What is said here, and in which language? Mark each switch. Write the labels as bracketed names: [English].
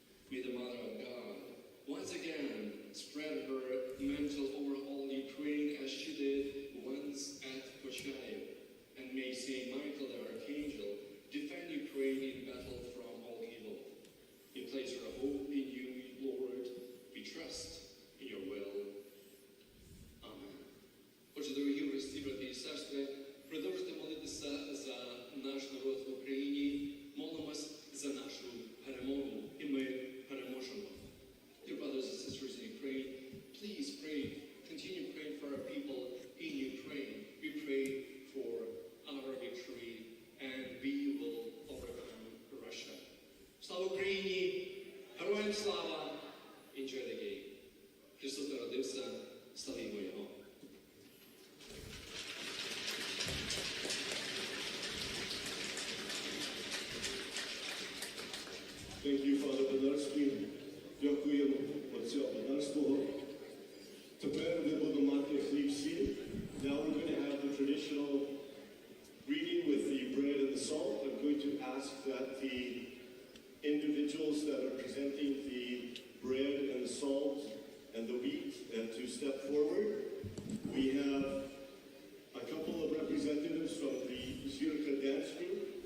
[English] May the Mother of God once again spread her mantle over all Ukraine as she did once at Kochaev, and may Saint Michael the Archangel defend Ukraine in battle from all evil. We place our hope in you, Lord. We trust in your will. Amen. [Ukrainian] Отже, дорогі браті, брати і сестри, продовжуйте молитися за наш народ в Україні. Молимось за нашу перемогу, і ми переможемо. [English] Dear brothers and sisters in Ukraine, please pray, continue praying for our people in Ukraine. We pray for our victory, and we will overcome Russia. [Ukrainian] Слава Україні! Героям слава! [English] Enjoy the game. [Ukrainian] Христос народився, славімо Його. [English] Thank you, Father Бондарський. [Ukrainian] Дякуємо Отця Бондарського. Тепер ми будемо мати хліб-сіль. [English] Now we're going to have the traditional reading with the bread and the salt. I'm going to ask that the individuals that are presenting the bread and the salt and the wheat to step forward. We have a couple of representatives from the Zirka dance group.